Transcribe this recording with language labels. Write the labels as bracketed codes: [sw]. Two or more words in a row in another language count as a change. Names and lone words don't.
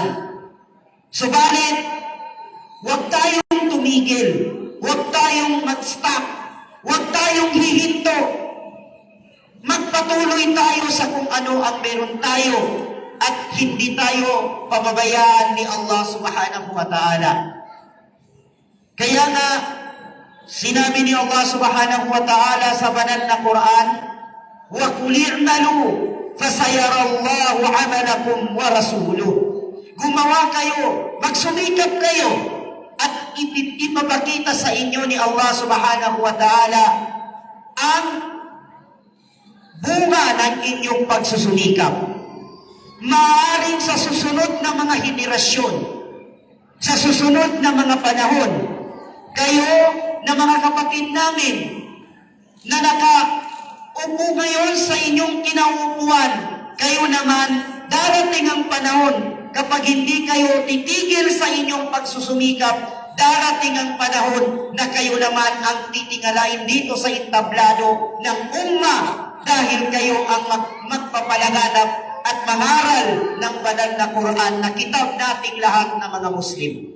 [tl] Subalit, huwag tayong tumigil, huwag tayong mag-stop, huwag tayong hihinto. Magpatuloy tayo sa kung ano ang meron tayo at hindi tayo pababayaan ni Allah [ar] سبحانه وتعالى. [tl] Kaya nga, sinabi ni Allah [ar] سبحانه وتعالى [tl] sa banal na Quran, [ar] وَقُلِ اعْمَلُوا فَسَيَرَى اللَّهُ عَمَلَكُمْ وَرَسُولُهُ. [tl] Gumawa kayo, magsumikap kayo, at ipapakita sa inyo ni Allah [ar] سبحانه وتعالى [tl] ang bunga ng inyong pagsusumikap. Maaaring sa susunod na mga henerasyon, sa susunod na mga panahon, Kayo na mga kapatid namin na nakaupo ngayon sa inyong kinaupuan, kayo naman darating ang panahon kapag hindi kayo titigil sa inyong pagsusumikap, darating ang panahon na kayo naman ang titingalain dito sa entablado ng umma dahil kayo ang magpapalaganap at mangaral ng banal na Quran na kitab nating lahat na mga Muslim.